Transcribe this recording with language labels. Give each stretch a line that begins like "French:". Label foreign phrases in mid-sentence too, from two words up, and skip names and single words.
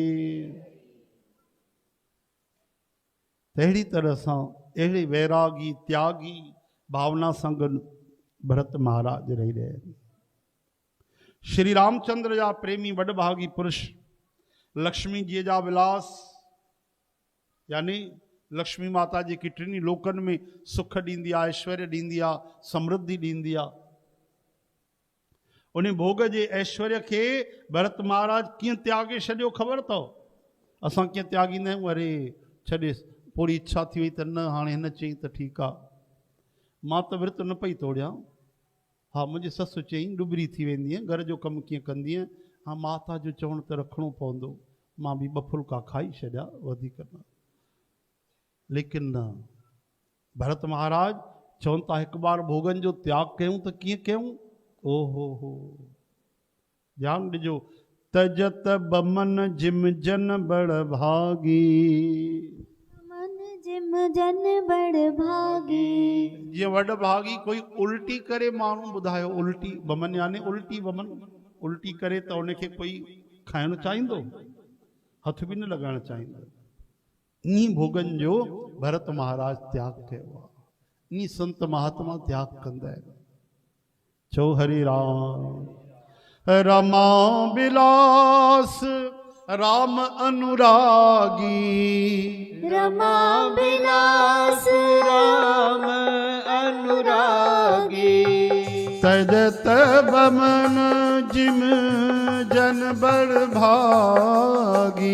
Sindhi: तहिड़ी तरह सां अहिड़े वैरागी त्यागी भावना सां गॾु भरत महाराज रही रहिया आहिनि। श्री रामचंद्र जा प्रेमी वॾभागी पुरुष लक्ष्मी जी जा विलास यानी लक्ष्मी माता जेकी टिनी लोकनि में सुख ॾींदी आहे ऐश्वर्य ॾींदी आहे समृद्धि ॾींदी आहे उन भोग जे ऐश्वर्य खे भरत महाराज कीअं त्यागे छॾियो ख़बर अथव? असां कीअं त्यागींदा आहियूं अरे छॾे पूरी इच्छा थी वई त न हाणे हिन चई त ठीकु आहे मां त विर्त न पई तोड़ियां हा मुंहिंजी ससु चई डुबरी थी वेंदी घर जो कमु कीअं कंदी हा माता जो चवण त रखिणो पवंदो मां बि 2 फुल्का खाई छॾिया वधीक न। लेकिन न भरत महाराज चवनि था हिकु बार भोगनि जो त्याग कयूं त कीअं कयूं? ओहो हो ध्यानु ॾिजो।
Awadhi: तजत बमन जिम जन बड़ भागी जिम जन बड़ भागी।
Sindhi: ये वड भागी कोई उल्टी करे माण्हू ॿुधायो उल्टी बमन यानी उल्टी बमन उल्टी करे त उनखे कोई खाइणु चाहींदो हथ बि न लॻाइणु चाहींदो। ईअं भोगनि जो भरत महाराज त्याग कयो आहे। ईअं संत महात्मा त्याग कंदा आहिनि। चओ हरे राम।
Awadhi: रमा बिलास राम अनुरागी रमा बिलास राम अनुरागी। तजत बमन जिम जन बड़ भागी